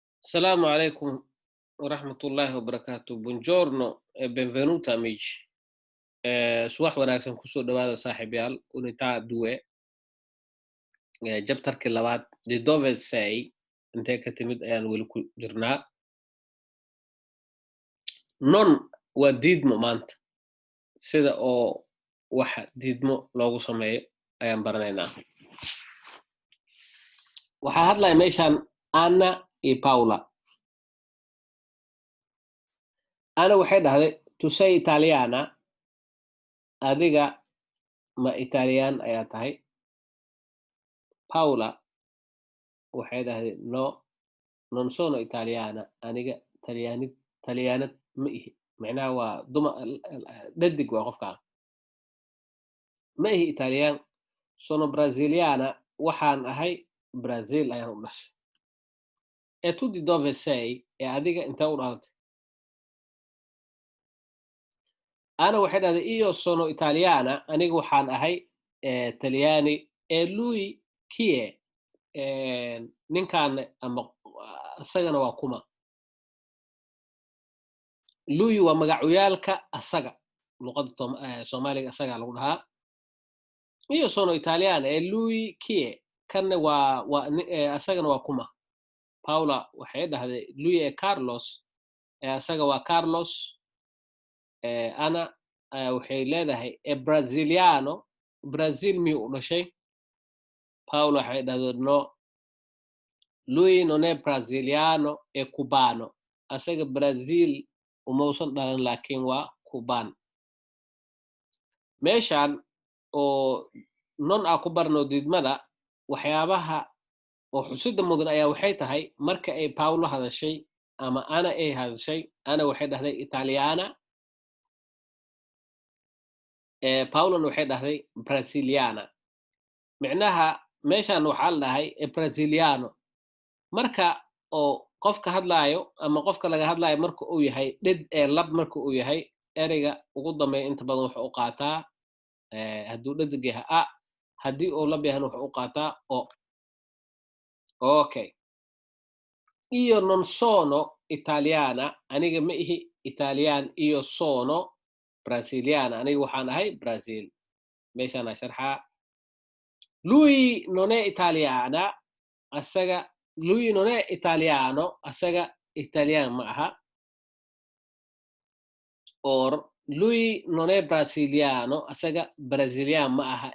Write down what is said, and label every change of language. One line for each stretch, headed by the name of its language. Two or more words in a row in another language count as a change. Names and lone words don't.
Arabic: السلام عليكم ورحمة الله وبركاته.
Italian: Buongiorno e benvenuti amici.
Somali: Subax wanaagsan kusoo dhawaada saaxiibayaal
Italian: unitaa duwe
Somali: jabtarkii labaad
Italian: de dove sei
Somali: intee ka timid ayaan weli ku jirnaa. Non waa diidmo maanta sida oo waxa diidmo loogu sameeyo ayaan baranaynaa. Waxaa hadlaya meeshaan Anna iyo Paula. Anna waxay dhahday
Italian: tu sei italiana,
Somali: adiga ma Italian ayaa tahay. Paula waxay dhahday
Italian: no, non sono italiana,
Somali: aniga talyaanad ma ihi. Macnaha waa dhadig waa qofkaa. Ma ihi Italian,
Italian: sono brasiliana,
Somali: waxaan ahay Brazil ayaan u dhashay.
Italian: E tu di dove sei,
Somali: ee adiga intee u dhalatay. Ana waxay dhahday
Italian: io sono italiana,
Somali: aniga waxaan ahay talyaani.
Italian: E lui chi è?
Somali: Ninkaan ama asagana waa kuma. Lui waa magacuyaalka asaga, luqadda Soomaaliga asagaa lagu dhahaa.
Italian: Io sono italiana, e lui chi è?
Somali: Kanna asagana waa kuma. Paula waxay dhahday
Italian: lui è Carlos,
Somali: asaga waa Carlos. Ana waxay leedahay
Italian: e Brasiliano,
Somali: Brazil miyuu u dhashay. Paula waxay dhahday
Italian: no, lui non è brasiliano, è cubano.
Somali: Asaga Brazil umausan dhalan laakiin waa Cuban. Meeshaan oo non ku barno diidmada, waxyaabaha oo xusida mudan ayaa waxay tahay marka ay Paula hadashay ama Ana ay hadashay. Ana waxay dhahday Italiana, Paulana waxay dhahday Brasiliana. Micnaha meeshaan waxaa la dhahay Brasiliano marka oo qofka hadlaayo ama qofka laga hadlaayo marka uu yahay lab marka uu yahay ereyga ugu dambeeya inta badan wuxuu u qaataa hadduu dhadig yahay a, haddii uu lab yahayna wuxuu u qaataa o.
Italian: Okay. Io non sono italiana,
Somali: aniga ma ihi Italian.
Italian: Io sono brasiliana,
Somali: aniga waxaan ahay Brazil. Meeshaana sharxaa.
Italian: Lui non è italiana, lui non è italiano,
Somali: asaga Italian ma aha.
Italian: Or lui non è brasiliano,
Somali: asaga Brazilian ma aha.